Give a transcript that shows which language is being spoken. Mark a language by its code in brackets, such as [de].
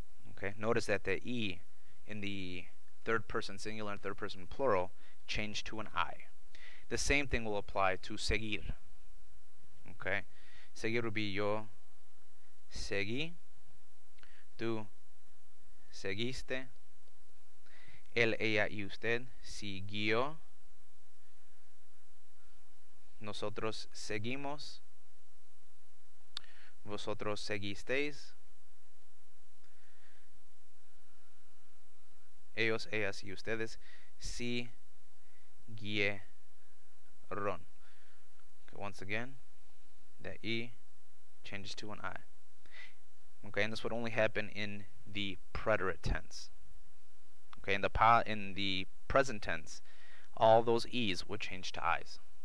[en] Okay, notice that the E in the third person singular and third person plural changed to an I. The same thing will apply to seguir. Okay, [es] seguir [en] would be [es] yo seguí, tú seguiste, él, ella y usted siguió, nosotros seguimos, vosotros seguisteis, ellos, ellas y ustedes siguieron. [en] Okay, once again, the E changes to an I. Okay, and this would only happen in the preterite tense. Okay, in the present tense, all those E's would change to I's.